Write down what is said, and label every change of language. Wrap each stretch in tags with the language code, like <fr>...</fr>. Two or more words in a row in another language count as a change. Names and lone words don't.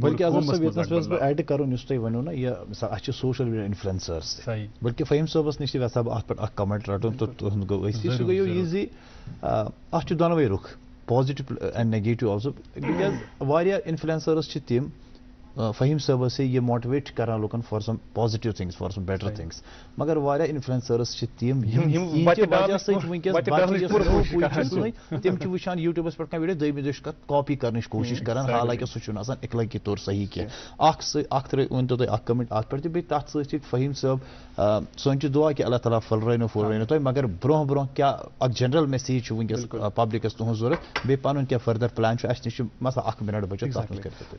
<ks>بلکہ بہٕ ایڈ کرُن یُس تۄہہِ ؤنِو نا یہِ اَسہِ چھِ</ks> <en>social media influencers</en> <ks>بلکہ فہیٖم صٲبس نِش تہِ یژھا بہٕ اتھ پٮ۪ٹھ اکھ کمنٹ رٹُن تہٕ تُہُنٛد گوٚو أسۍ سُہ گٔیو یہِ زِ اتھ چھُ دۄنوَے رُخ</ks> <en>positive and negative also because</en> <ks>واریاہ انفلوئنسٲرٕس چھِ تِم فہیٖم صٲبس سے یہ موٹیویٹ کران لُکن</ks> <en>for some positive things for some better things</en> <ks>مگر واریاہ انفلوئنسٲرٕس چھِ تِم وجہ سۭتۍ وٕنکیٚس تِم چھِ وٕچھان یوٗٹیوٗبس پٮ۪ٹھ کانٛہہ ویٖڈیو دٔیمہِ دۄہ چھِ کاپی کرنٕچ کوٗشش کران حالانکہِ سُہ چھُنہٕ آسان اخلٲقی طور صحیح کینٛہہ اکھ ؤنۍتو تُہۍ اکھ کمنٹ اتھ پٮ۪ٹھ تہِ بیٚیہِ تتھ سۭتۍ سۭتۍ فہیٖم صٲب سون چھُ دعا کہِ اللہ تعالیٰ پھٔلرٲینو تۄہہِ مگر برونٛہہ برونٛہہ کیٛاہ اکھ</ks> <en>general message</en> <ks>چھُ وٕنکیٚس پبلکس تُہنٛز ضوٚرتھ بیٚیہِ پنُن کیٛاہ فٔردر پلان چھُ اسہِ نِش چھُ مثلاً 1 مِنٹ بٔچِتھ</ks>